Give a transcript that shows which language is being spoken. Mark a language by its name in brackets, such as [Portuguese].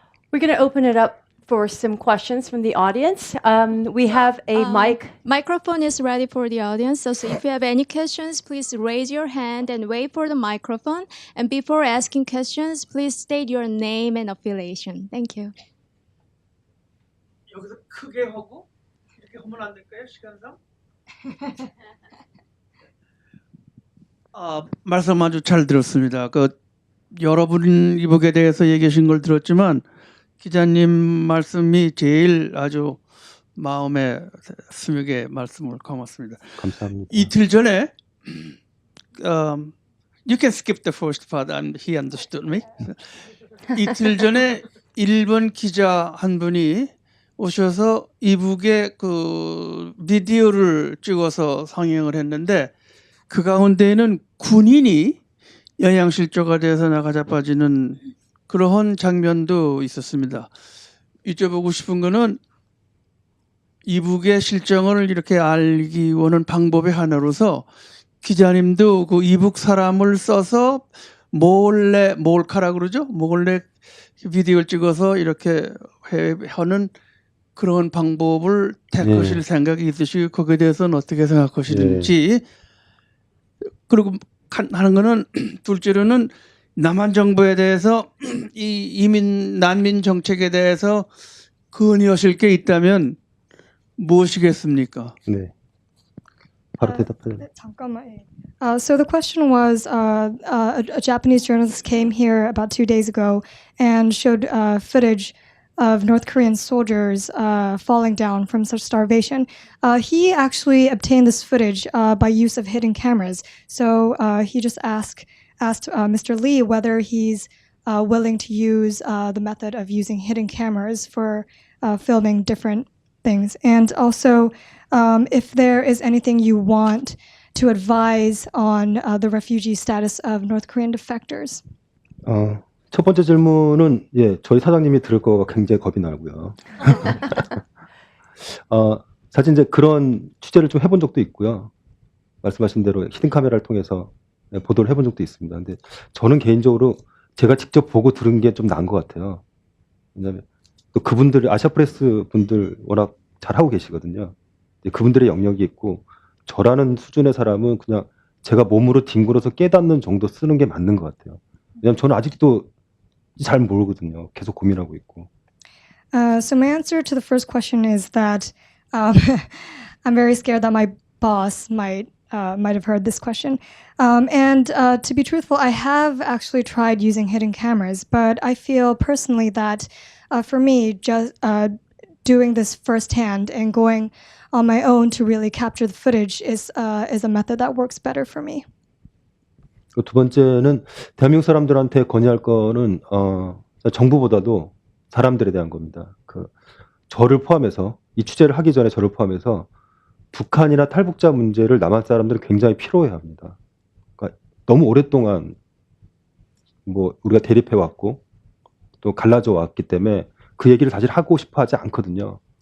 [English] We're going to open it up for some questions from the audience. We have a mic. Microphone is ready for the audience. So if you have any questions, please raise your hand and wait for the microphone. And before asking questions, please state your name and affiliation. Thank you. [Korean] 여기서 크게 하고 이렇게 하면 안 될까요? 시간상? 말씀 아주 잘 들었습니다. 여러분 이북에 대해서 얘기하신 걸 들었지만 기자님 말씀이 제일 아주 마음에 스며게 말씀을 고맙습니다. 감사합니다. 이틀 전에 [English] you can skip the first part and he understood me. [Korean] 이틀 전에 일본 기자 한 분이 오셔서 이북에 그 비디오를 찍어서 상영을 했는데 그 가운데에는 군인이 영양실조가 돼서 나가자빠지는 그러한 장면도 있었습니다. 여쭤보고 싶은 거는 이북의 실정을 이렇게 알기 원하는 방법의 하나로서 기자님도 그 이북 사람을 써서 몰카라 그러죠? 몰래 비디오를 찍어서 이렇게 하는 그런 방법을 택하실 생각이 있으시고 거기에 대해서는 어떻게 생각하시는지 그리고 하는 거는 둘째로는 남한 정부에 대해서 이 난민 정책에 대해서 건의하실 게 있다면 무엇이겠습니까? 네. 바로 대답해요. 잠깐만. [English] So the question was, a Japanese journalist came here about 2 days ago and showed footage of North Korean soldiers falling down from such starvation. He actually obtained this footage by use of hidden cameras. So he just asked Mr. Lee whether he's willing to use the method of using hidden cameras for filming different things. And also, if there is anything you want to advise on the refugee status of North Korean defectors. [Korean] 첫 번째 질문은 예, 저희 사장님이 들을 거가 굉장히 겁이 나고요. 사실 이제 그런 취재를 좀 해본 적도 있고요. 말씀하신 대로 히든 카메라를 통해서 네, 보도를 해본 적도 있습니다. 근데 저는 개인적으로 제가 직접 보고 들은 게 좀 나은 것 같아요. 왜냐하면 또 그분들 아시아프레스 분들 워낙 잘하고 계시거든요. 그분들의 영역이 있고 저라는 수준의 사람은 그냥 제가 몸으로 뒹굴어서 깨닫는 정도 쓰는 게 맞는 것 같아요. 왜냐하면 저는 아직도 잘 모르거든요. 계속 고민하고 있고. [English] So my answer to the first question is that I'm very scared that my boss might have heard this question. And to be truthful, I have actually tried using hidden cameras, but I feel personally that for me, just doing this firsthand and going on my own to really capture the footage is a method that works better for me. [Korean] 두 번째는 대한민국 사람들한테 건의할 거는 정부보다도 사람들에 대한 겁니다. 저를 포함해서 이 취재를 하기 전에 저를 포함해서 북한이나 탈북자 문제를 남한 사람들은 굉장히 피로해합니다. 그러니까 너무 오랫동안 뭐 우리가 대립해 왔고 또 갈라져 왔기 때문에 그 얘기를 사실 하고 싶어하지 않거든요.